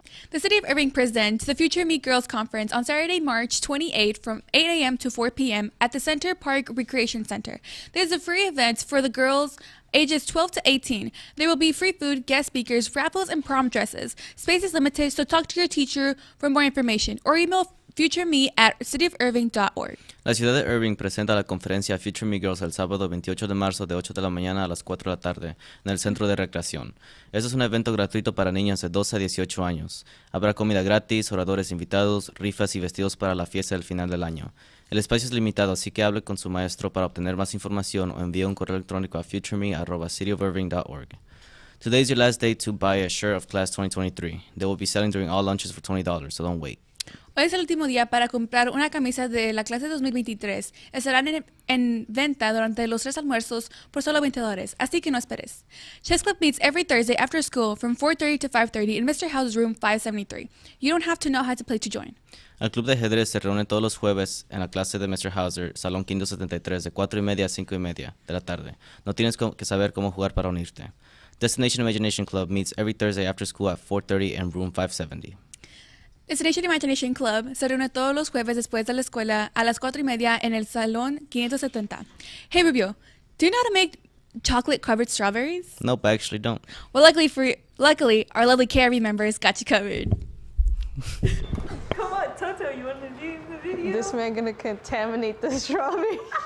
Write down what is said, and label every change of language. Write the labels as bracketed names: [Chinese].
[English] The City of Irving presents the Future Me Girls Conference on Saturday, March 28 from 8 a.m. to 4 p.m. at the Center Park Recreation Center. There's a free event for the girls ages 12 to 18. There will be free food, guest speakers, raffles, and prom dresses. Space is limited, so talk to your teacher for more information or email futureme@cityofirving.org. [Spanish] La ciudad de Irving presenta la conferencia Future Me Girls el sábado 28 de marzo de 8 de la mañana a las 4 de la tarde en el Centro de Recreación. Este es un evento gratuito para niñas de 12 a 18 años. Habrá comida gratis, oradores invitados, rifas y vestidos para la fiesta del final del año. El espacio es limitado, así que hable con su maestro para obtener más información o envíe un correo electrónico a futureme@cityofirving.org. [English] Today is your last day to buy a shirt of class 2023. They will be selling during all lunches for $20, so don't wait. [Spanish] Hoy es el último día para comprar una camisa de la clase 2023. Estarán en venta durante los 3 almuerzos por solo $20, así que no esperes. [English] Chess Club meets every Thursday after school from 4:30 to 5:30 in Mr. House's room 573. You don't have to know how to play to join. [Spanish] El club de ajedrez se reúne todos los jueves en la clase de Mr. Hauser, Salón 573, de 4:30 a 5:30 de la tarde. No tienes que saber cómo jugar para unirte. [English] Destination Imagination Club meets every Thursday after school at 4:30 in room 570. [Spanish] Destination Imagination Club se reúne todos los jueves después de la escuela a las 4:30 en el Salón 570. [English] Hey Rubio, do you know how to make chocolate-covered strawberries? Nope, I actually don't. Well, luckily, our lovely KRV members got you covered. Come on, Toto, you want to do the video? This man gonna contaminate the strawberry.